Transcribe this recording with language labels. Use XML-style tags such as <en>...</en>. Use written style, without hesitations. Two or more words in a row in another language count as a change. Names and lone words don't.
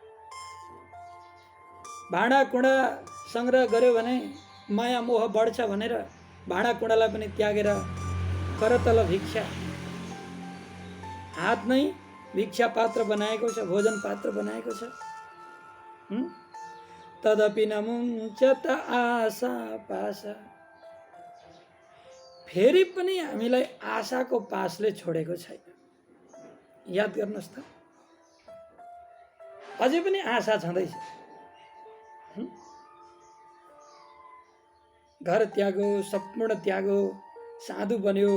<ne>भाँडा कुँडा सङ्ग्रह गर्यो भने माया मोह बढ्छ भनेर भाँडा कुँडालाई पनि त्यागेर करतल भिक्षा, हात नै भिक्षा पात्र बनाएको छ, भोजन पात्र बनाएको छ।</ne> <sa>तदपि न मुञ्चत आशा पाशा,</sa> <ne>फेरि पनि हामीलाई आशाको पासले छोडेको छैन। याद गर्नुहोस् त, अझै पनि आशा छँदैछ। घर त्यागो, सम्पूर्ण त्यागो, साधु बन्यो।</ne>